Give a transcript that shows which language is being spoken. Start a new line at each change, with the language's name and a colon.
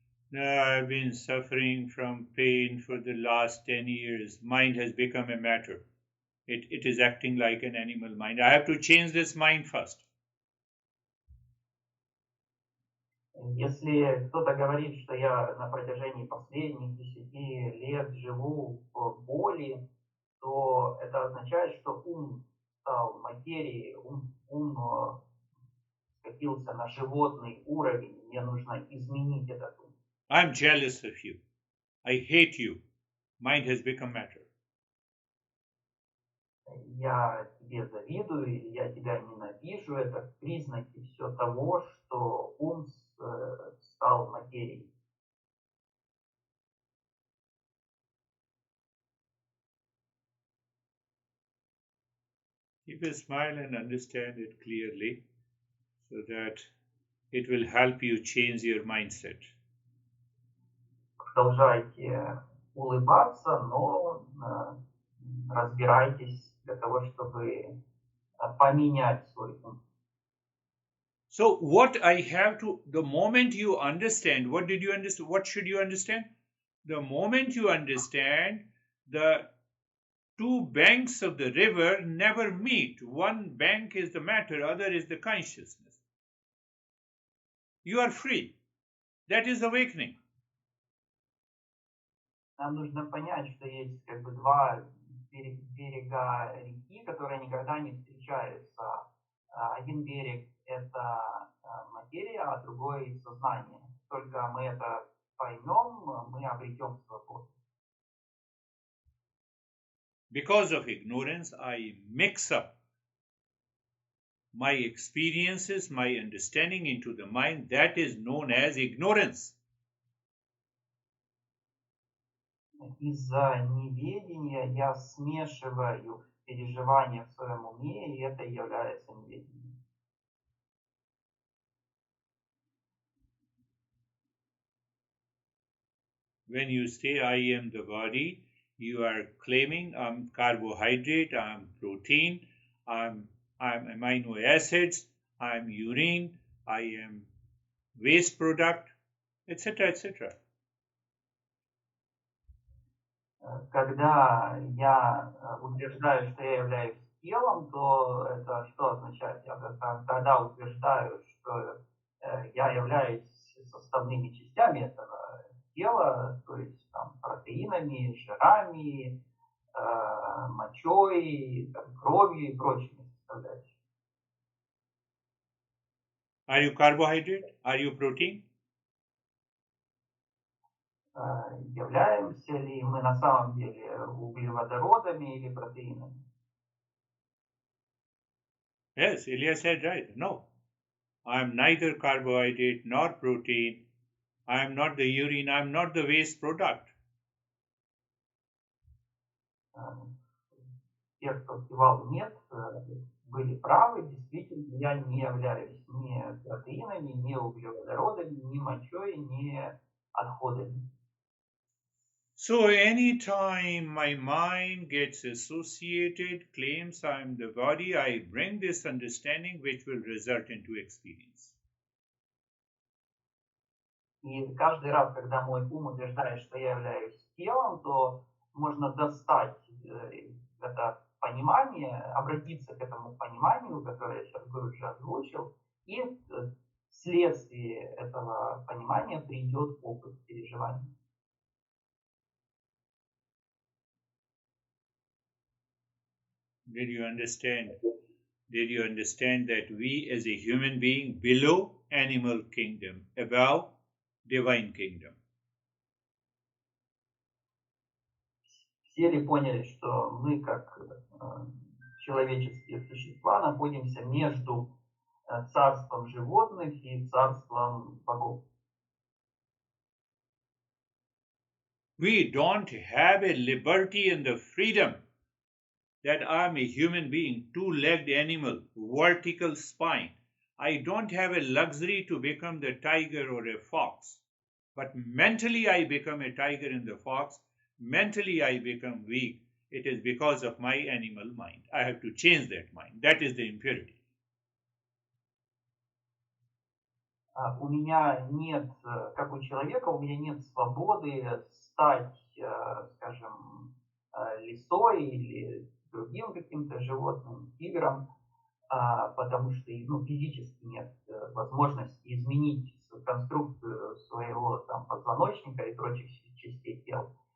English: No, I've been suffering from pain for the last 10 years. Mind has become a matter. It is acting like an animal mind. I have to change this mind first.
Russian: Если кто-то говорит, что я на протяжении последних 10 лет живу в боли, то это означает, что ум стал материей, ум скатился на животный уровень, мне нужно изменить этот ум.
English: I'm jealous of you. I hate you. Mind has become matter.
Russian: Я тебе завидую, или я тебя ненавижу, это признаки все того, что ум стал материей.
English: Keep a smile and understand it clearly so that it will help you change your mindset.
Russian: Продолжайте улыбаться, но разбирайтесь для того, чтобы поменять свой ум.
English: So what I have to, the moment you understand, what did you understand? What should you understand? The moment you understand, the two banks of the river never meet. One bank is the matter, other is the consciousness. You are free. That is awakening.
Russian: Нам нужно понять, что есть как бы два берега реки, которые никогда не встречаются. Один берег – это материя, а другой – сознание. Только мы это поймем, мы обретем свободу.
English: Because of ignorance, I mix up my experiences, my understanding into the mind. That is known as ignorance.
Russian: Из-за неведения я смешиваю переживания в своем уме, и это является неведением.
English: When you say I am the body, you are claiming I'm carbohydrate, I'm protein, I'm amino acids, I'm urine, I am waste product, etc., etc.
Russian: Когда я утверждаю, что я являюсь телом, то это что означает? Я тогда утверждаю, что я являюсь составными частями этого тела, то есть там, протеинами, жирами, мочой, там, кровью и прочими составляющими.
English: Are you carbohydrate? Are you protein?
Russian: Являемся ли мы на самом деле углеводородами или протеинами?
English: Yes, Ilya said right. No, I am neither carbohydrate nor protein. I am not the urine. I am not the waste product.
Russian: Те, кто кивал нет, были правы. Действительно, я не являюсь ни протеинами, ни углеводородами, ни мочой, ни отходами.
English: So anytime my mind gets associated, claims I am the body, I bring this understanding which will result into experience.
Russian: И каждый раз, когда мой ум утверждает, что я являюсь телом, то можно достать это понимание, обратиться к этому пониманию, которое сейчас Гуру Джа озвучил, и вследствие этого понимания придет опыт переживания.
English: Did you understand? Did you understand that we as a human being below animal kingdom, above divine kingdom?
Russian: Все ли поняли, что мы, как человеческие существа, находимся между царством животных и царством богов?
English: We don't have a liberty and the freedom that I'm a human being, two-legged animal, vertical spine. I don't have a luxury to become the tiger or a fox. But mentally I become a tiger and the fox. Mentally I become weak. It is because of my animal mind. I have to change that mind. That is the impurity.
Russian: У меня нет, как у человека, у меня нет свободы стать, скажем, лисой или другим каким-то животным, тигром, потому что физически нет возможности изменить конструкцию своего там, позвоночника и прочих частей тела.